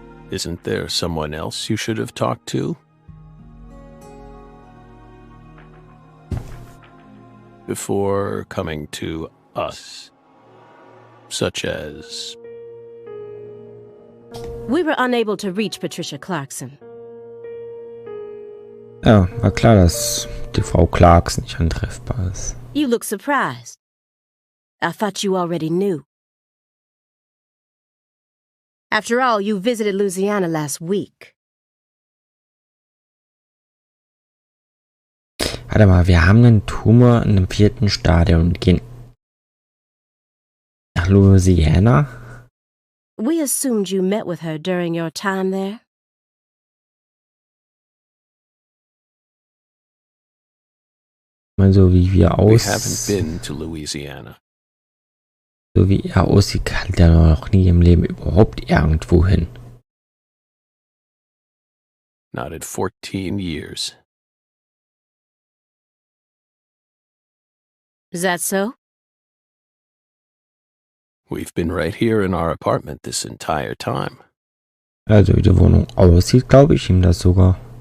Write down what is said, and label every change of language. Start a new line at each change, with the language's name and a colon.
English: Isn't there someone else you should have talked to? Before coming to us. Such as... We were unable to reach Patricia Clarkson.
German: Ja, war klar, dass die Frau Clarks nicht antreffbar ist.
English: You look surprised. I thought you already knew. After all, you visited Louisiana last week.
German: Warte mal, wir haben einen Tumor in einem 4. Stadium und gehen nach Louisiana?
English: We assumed you met with her during your time there.
German: Mal so wie wir
English: We haven't been to Louisiana.
German: So wie er aussieht, kann der noch nie im Leben überhaupt irgendwo hin.
English: Not in 14 years. Is that so? We've been right here in our apartment this entire time.
German: Also wie die Wohnung aussieht, glaube ich ihm das sogar.